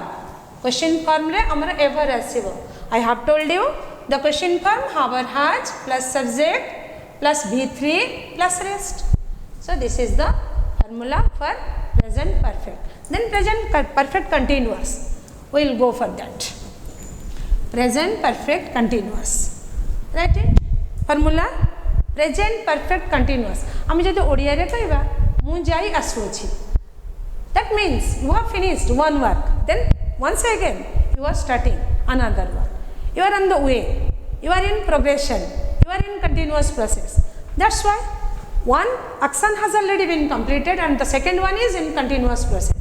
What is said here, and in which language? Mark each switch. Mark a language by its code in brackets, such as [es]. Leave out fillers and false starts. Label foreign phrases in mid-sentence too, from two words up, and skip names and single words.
[en] Question form [or] ରେ ଆମର ଏବେ ଆସିବା. [en] I have told you the question form have has plus subject plus V3 plus rest. So this is the formula for present perfect. Then present perfect continuous. We will go for that. Present perfect continuous. Write it. Formula present perfect continuous. [or] ଆମେ ଯଦି ଓଡ଼ିଆ ରେ କହିବା ମୁଁ ଯାଇ ଆସୁଛି. [en] That means you have finished one work. Then once again you are starting another work. You are on the way. You are in progression. You are in continuous process. That's why one action has already been completed and the second one is in continuous process.